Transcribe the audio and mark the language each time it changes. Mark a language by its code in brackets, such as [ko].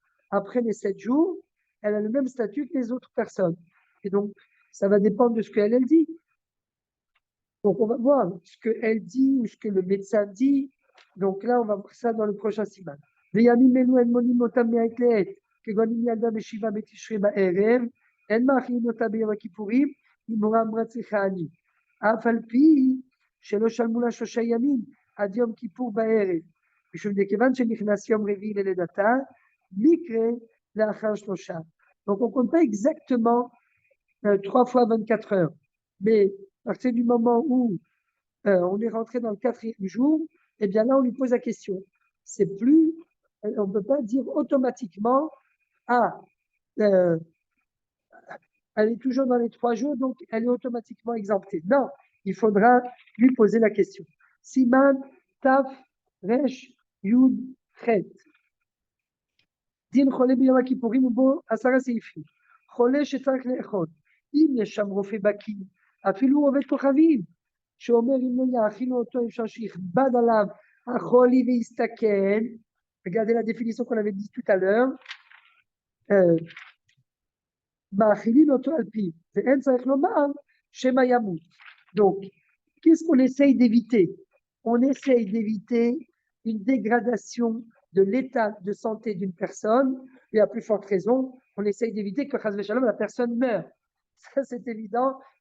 [fr] Après les 7 jours, elle a le même statut que les autres personnes. Et donc, ça va dépendre de ce qu'elle dit. Donc, on va voir ce qu'elle dit ou ce que le médecin dit. Donc là, on va voir ça dans le prochain siman. [he] וימים אלו אין מונים אותם מעת לעת, כגון אם ילדה בשבעה בתשרי בערב, אין מאכילים אותה ביום הכיפורים, אם מורה אמרה צריכה אני. אף על פי שלא שלמו לה 3 ימים עד יום כיפור בערב. משום דכיוון שנכנס יום רביעי ללידתה, מקרה לאחר 3. [fr] Donc on ne compte pas exactement 3 fois 24 heures. Mais à partir du moment où on est rentré dans le 4e jour, eh bien là, on lui pose la question. C'est plus, on ne peut pas dire automatiquement, ah, elle est toujours dans les 3 jours, donc elle est automatiquement exemptée. Non, il faudra lui poser la question. Siman, Taf, Resh, Yud, Chet. [he] דין חולה ביום הכיפורים ובו 10 סעיפים. חולה שצריך לאכול. אם יש שם רופא בקיא, אפילו הוא עובד כוכבים, שאומר אם לא יאכילו אותו אפשר שיכבד עליו החולי ויסתכן. [fr] Regardez la définition qu'on avait dit tout à l'heure. [he] מאכילים אותו על פיו, ואין צריך לומר שמא ימות. [fr] Donc, qu'est-ce qu'on essaye d'éviter? On essaye d'éviter une dégradation de l'état de santé d'une personne, et à plus forte raison, on essaye d'éviter que la personne meure. Ça, c'est évident.